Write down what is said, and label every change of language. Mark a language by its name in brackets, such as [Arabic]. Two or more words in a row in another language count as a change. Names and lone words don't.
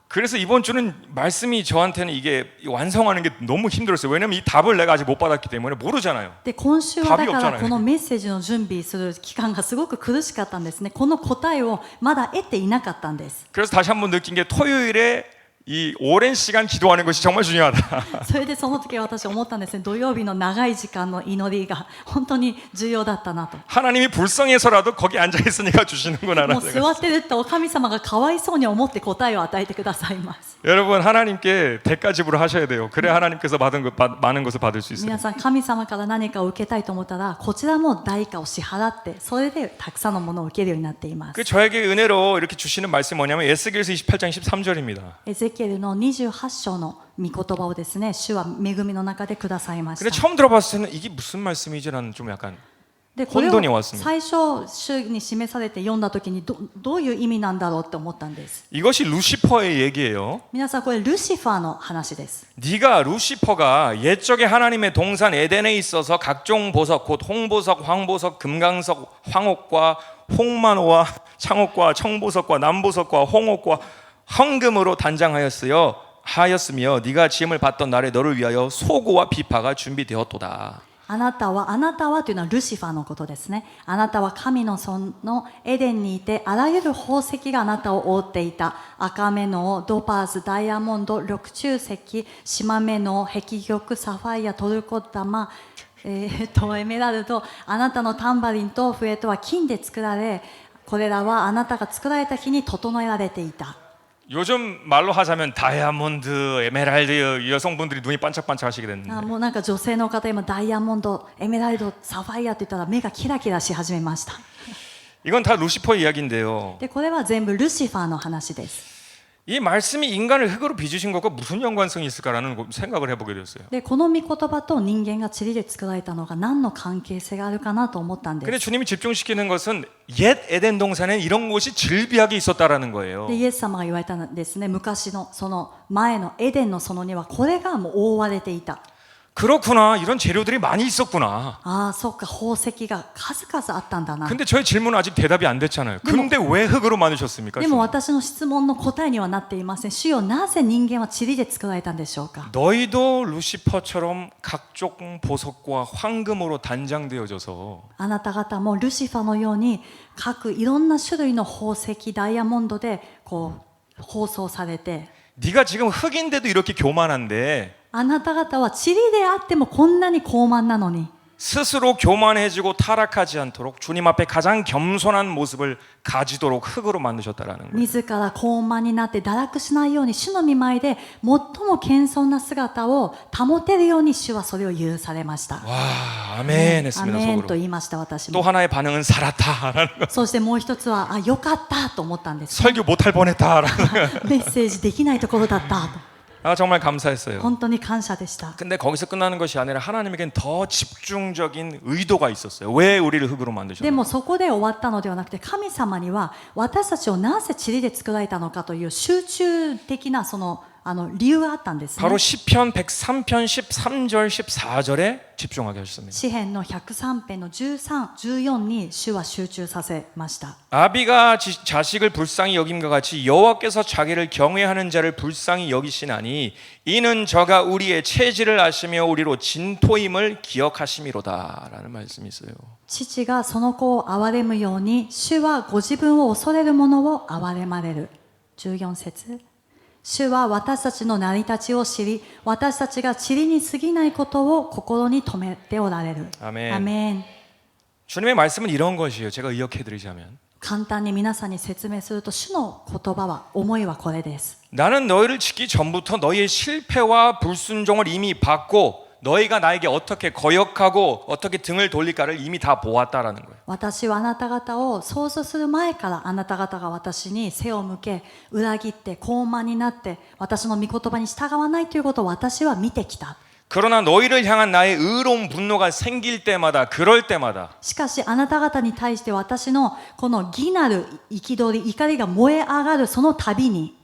[Korean] 그래서 이번 주는 말씀이 저한테는 이게 완성하는 게 너무 힘들었어요. 왜냐면 이 답을 내가 아직 못 받았기 때문에 모르잖아요. [Japanese] で今週はだか [Korean] 답이없잖아요 [Japanese] らこのメッセージの準備する期間がすごく苦しかったんですね。この答えをまだ得ていなかったんです。 [Korean] 그래서 다시 한번 느낀 게 토요일에 이 오랜 시간 기도하는 것이 정말 중요하다. [Japanese] それでその時私思ったんですね。土曜日の長い時間の祈りが本当に重要だったなと。 [Korean] 하나님이 불쌍해서라도 거기 앉아 있으니까 주시는구나라는 [Japanese] もう座ってるって神様がかわいそうに思って答えを与えてくださいます。 [Korean] 여러분 하나님께 대가 지불을 하셔야 돼요. 그래야 하나님께서 많은 것을 받을 수 있어요. [Japanese] 皆さん神様から何かを受けたいと思ったらこちらも代価を支払ってそれでたくさんのものを受けるようになっています。 [Korean] 그 저에게 은혜로 이렇게 주시는 말씀이 뭐냐면 에스겔서 28장 13절입니다. [Japanese] エゼキエルの28章の御言葉をですね、主は恵みの中でくださいまし [Korean] 근데 [Japanese] た。 [Korean] 처음 들어봤을 때는 이게 무슨 말씀이지라는 좀 약간 [Japanese] でこれ [Korean] 혼돈이 [Japanese] を [Korean] 왔습니다. [Japanese] 最初主に示されて読んだ時にどういう意味なんだろうって思ったんです。 [Korean] 이것이 루시퍼의 얘기예요. [Japanese] 皆さんこれルシファーの話です。 [Korean] 네가 루시퍼가 옛적에 하나님의 동산 에덴에 있어서 각종 보석 곧 홍보석, 황보석, 금강석, 황옥과 홍만호와 창옥과 청보석과 남보석과 홍옥과 황금으로 하였으며 네가 지음을 받던 날에 너를 위하여 소고와 비파가 준비되었도다. [Japanese] あなたはというのはルシファーのことですね。あなたは神の園のエデンにいてあらゆる宝石があなたを覆っていた。赤目のドパーズ、ダイヤモンド、緑中石、島目の碧玉、サファイア、トルコ玉、エメラルド、あなたのタンバリンと笛とは金で作られ、これらはあなたが作られた日に整えられていた。 [Korean] 요즘 말로 하자면 다이아몬드, 에메랄드 여성분들이 눈이 반짝반짝 하시게 됐는데 [Japanese] もうなんか女性の方今ダイヤモンド、エメラルド、サファイアって言ったら目がキラキラし始めました。 [Korean] 이건 다 루시퍼 이야기인데요. [Japanese] でこれは全部ルシファーの話です。 [Korean] 이 말씀이 인간을 흙으로 빚으신 것과 무슨 연관성이 있을까라는 생각을 해보게 되었어요. [Japanese] でこの御言葉と人間が塵で作られたのが何の関係性があるかなと思ったんで [Korean] 근데 [Japanese] す。 [Korean] 주님이 집중시키는 것은 옛 에덴 동산에 이런 곳이 즐비하게 있었다라는 거예요. [Japanese] でイエス様が言われたんですね。昔のその前のエデンの園にはこれがもう覆われていた。 [Korean] 그렇구나. 이런 재료들이 많이 있었구나. [Japanese] ああそっか宝石が数々あったんだな [Korean] 근데 저의 질문은 아직 대답이 안 됐잖아요. 근데 왜 흙으로 만드셨습니까? [Japanese] でも私の質問の答えにはなっていません。主よなぜ人間は塵で作られたんでしょうか。 [Korean] 너희도 루시퍼처럼 각종 보석과 황금으로 단장되어져서 [Japanese] あなた方もルシファのように各いろんな種類の宝石ダイヤモンドでこう包装されて [Korean] 네가 지금 흙인데도 이렇게 교만한데 [Japanese] あなた方は塵であってもこんなに高慢なのに [Korean] 스스로 교만해지고 타락하지 않도록 주님 앞에 가장 겸손한 모습을 가지도록 흙으로 만드셨다라는 거예요. [Japanese] 自ら高慢になって堕落しないように主の御前で最も謙遜な姿を保てるように主はそれを許されました。 [Korean] 와, 아멘 [Japanese] ア [Korean] 했습니다. [Japanese] メンと [Korean] 속으로. [Japanese] 言いました私 [Korean] 또 [Japanese] も。 [Korean] 하나의 반응은 살았다라는 거. [Japanese] そしてもう一つはあよかったと思ったんです。 [Korean] 설교 못할 뻔했다라는 거. [Japanese] メッセージできないところだったと [Korean] 아, 정말 감사했어요. [Japanese] 本当に感謝でした。 [Korean] 근데 거기서 끝나는 것이 아니라 하나님에겐 더 집중적인 의도가 있었어요. 왜 우리를 흙으로 [Japanese] で [Korean] 만드셨나? [Japanese] もそこで終わったのではなくて神様には私たちをなぜ塵で作られたのかという集中的なその理由があったんですね。 [Korean] 바로 시편 103편 13절 14절에 집중하게 하셨습니다. [Japanese] 詩編の103編の13、14に主は集中させました。 [Korean] 아비가 자식을 불쌍히 여김과 같이 여호와께서 자기를 경외하는 자를 불쌍히 여기시나니 이는 저가 우리의 체질을 아시며 우리로 진토임을 기억하심이로다라는 말씀이 있어요. [Japanese] 父がその子を憐れむように主はご自分を恐れる者を憐れまれる。14節。主は私たちの成り立ちを知り、私たちが塵に過ぎないことを心に留めておられる。 [Korean] 아멘. [Japanese] アメン。 [Korean] 주님의 말씀은 이런 것이에요. 제가 의역해드리자면 [Japanese] 簡単に皆さんに説明すると主の言葉は思いはこれです。 [Korean] 나는 너희를 짓기 전부터 너희의 실패와 불순종을 이미 봤고 너희가 나에게 어떻게 거역하고 어떻게 등을 돌릴까를 이미 다 보았다라는 거예요. [Japanese] 私はあなた方を創造する前からあなた方が私に背を向け裏切って高慢になって私の御言葉に従わないということを私は見てきた。 [Korean] 그러나 너희를 향한 나의 의로운 분노가 생길 때마다 그럴 때마다 [Japanese] しかしあなた方に対して私のこの義なる憤り怒りが燃え上がるその度に